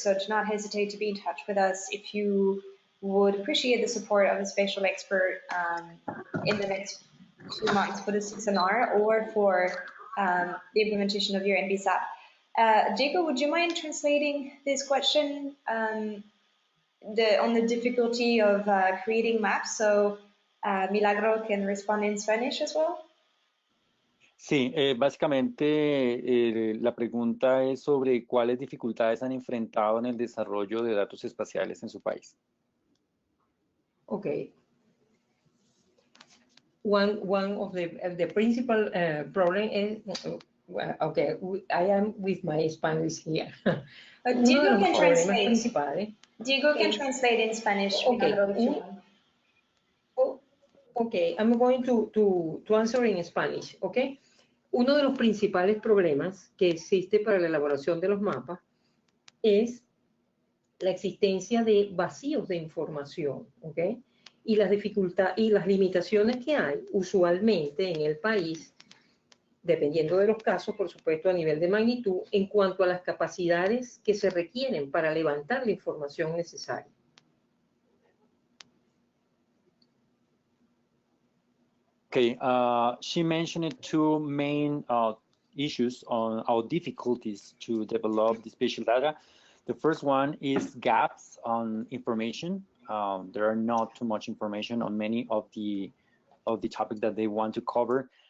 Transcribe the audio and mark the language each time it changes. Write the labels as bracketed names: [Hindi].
[English] So do not hesitate to be in touch with us if you would appreciate the support of a spatial expert in the next 2 months for the CSNR or for the implementation of your NBSAP. Diego, would you mind translating this question on the difficulty of creating maps? So Milagro can respond in Spanish as well. [Spanish] Sí, básicamente la pregunta es sobre cuáles dificultades han enfrentado en el desarrollo de datos espaciales en su país. [English] Okay. One of the principal problem is, okay, I am with my Spanish here. Diego can translate. Diego can translate in Spanish. Okay. Okay, I'm going to answer in Spanish, okay? [Spanish] Uno de los principales problemas que existe para la elaboración de los mapas es la existencia de vacíos de información, ¿ok? Y las dificultades y las limitaciones que hay usualmente en el país, dependiendo de los casos, por supuesto, a nivel de magnitud, en cuanto a las capacidades que se requieren para levantar la información necesaria. [English] Okay, she mentioned two main issues on our difficulties to develop the spatial data. The first one is gaps on information. There are not too much information on many of the topics that they want to cover.